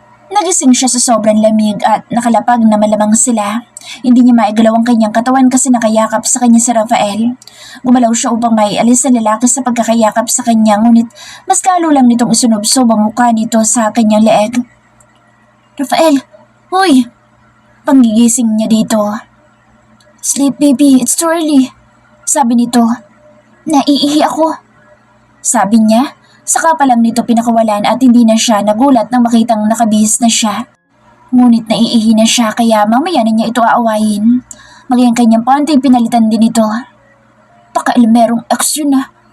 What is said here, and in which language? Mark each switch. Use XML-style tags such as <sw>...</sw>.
<tl>Nagising siya sa sobrang lamig at nakalapag na malamang sila. Hindi niya maigalaw ang kanyang katawan kasi nakayakap sa kanya si Rafael. Gumalaw siya upang maialis sa lalaki sa pagkakayakap sa kanya, ngunit mas lalo lang nitong isunobsob ang mukha nito sa kanyang leeg. Rafael! Hoy! Panggigising niya dito.</tl> <en>Sleep baby, it's too early.</en> <tl>Sabi nito. Naiihi ako. Sabi niya. Saka pa lang nito pinakawalan at hindi na siya nagulat nang makitang nakabihis na siya. Ngunit naiihi na siya kaya mamaya na niya ito aawayin. Mali ang kanyang panty pinalitan din ito. Pakailamerong ex yun ah.</tl>